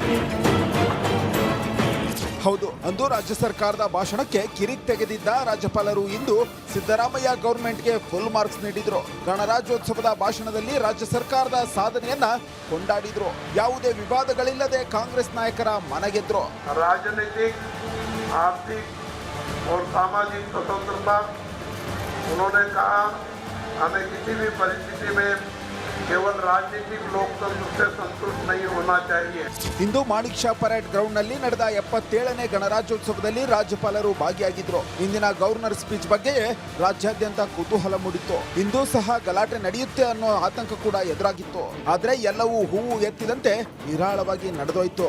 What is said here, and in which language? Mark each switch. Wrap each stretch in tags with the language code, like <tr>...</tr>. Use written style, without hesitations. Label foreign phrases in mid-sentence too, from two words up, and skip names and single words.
<kn>ಹೌದು, ಅಂದು ರಾಜ್ಯ ಸರ್ಕಾರದ ಭಾಷಣಕ್ಕೆ ಕಿರಿಕ್ ತೆಗೆದಿದ್ದ ರಾಜ್ಯಪಾಲರು ಇಂದು ಸಿದ್ದರಾಮಯ್ಯ ಗವರ್ಮೆಂಟ್ಗೆ</kn> <en>full marks</en> <kn>ನೀಡಿದ್ರು. ಗಣರಾಜ್ಯೋತ್ಸವದ ಭಾಷಣದಲ್ಲಿ ರಾಜ್ಯ ಸರ್ಕಾರದ ಸಾಧನೆಯನ್ನ ಕೊಂಡಾಡಿದ್ರು. ಯಾವುದೇ ವಿವಾದಗಳಿಲ್ಲದೆ ಕಾಂಗ್ರೆಸ್ ನಾಯಕರ ಮನಗೆದ್ರು.</kn> <hi>राजनीतिक, आर्थिक और सामाजिक स्वतंत्रता, उन्होंने कहा हमें किसी भी परिस्थिति में केवल राजनीतिक लोकतंत्र से संतुष्ट नहीं होना चाहिए.</hi> <kn>ಇಂದು ಮಾಣಿಕ್ ಶಾ ಪರೇಡ್ ಗ್ರೌಂಡ್ ನಲ್ಲಿ ನಡೆದ 77ನೇ ಗಣರಾಜ್ಯೋತ್ಸವದಲ್ಲಿ ರಾಜ್ಯಪಾಲರು ಭಾಗಿಯಾಗಿದ್ರು. ಇಂದಿನ</kn> <en>governor speech</en> <kn>ಬಗ್ಗೆ ರಾಜ್ಯಾದ್ಯಂತ ಕುತೂಹಲ ಮೂಡಿತ್ತು. ಇಂದು ಸಹ ಗಲಾಟೆ ನಡೆಯುತ್ತೆ ಅನ್ನೋ ಆತಂಕ ಕೂಡ ಎದುರಾಗಿತ್ತು. ಆದ್ರೆ ಎಲ್ಲವೂ ಹೂವು ಎತ್ತಿದಂತೆ ನಿರಾಳವಾಗಿ ನಡೆದೋಯ್ತು.</kn>